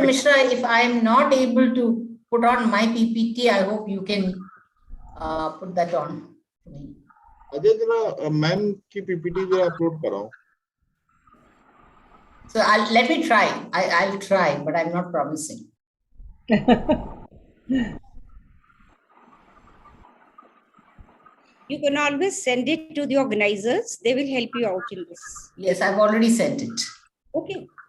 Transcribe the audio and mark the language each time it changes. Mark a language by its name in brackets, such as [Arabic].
[English] Mishra, if I am not able to put on my PPT, I hope you can put that on. [Hindi] Ajay जरा ma'am की PPT जरा upload कराओ। [English] So let me try. I'll try, but I'm not promising. You can always send it to the organizers. They will help you out in this. Yes, I've already sent it. Okay.